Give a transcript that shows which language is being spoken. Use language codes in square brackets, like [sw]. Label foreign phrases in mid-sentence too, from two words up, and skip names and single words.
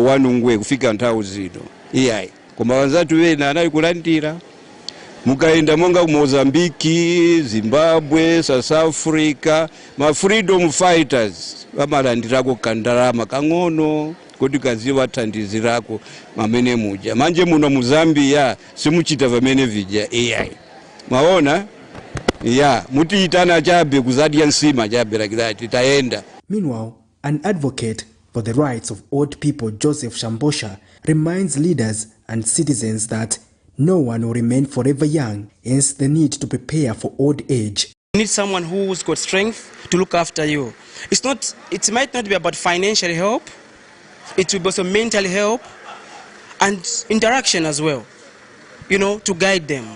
[ny] wanu ngwe kufika nthawi zino iyayi koma wanzatu wena anali kulandira mukaenda monga Mozambiki, Zimbabwe, South Africa, ma [en] freedom fighters [ny] vamalandirako kandalama kang'ono kuti kaziva thandizirako mamene muja manje muno mu Zambia simuchita vamene vija AI maona ya mutiitana chabe kuzadya nsima chabe lakilati taenda. [en] Meanwhile, an advocate for the rights of old people, Joseph Shambosha, reminds leaders and citizens that no one will remain forever young, hence the need to prepare for old age. You need someone who's got strength to look after you. It might not be about financial help, it will be also mental help and interaction as well, you know, to guide them.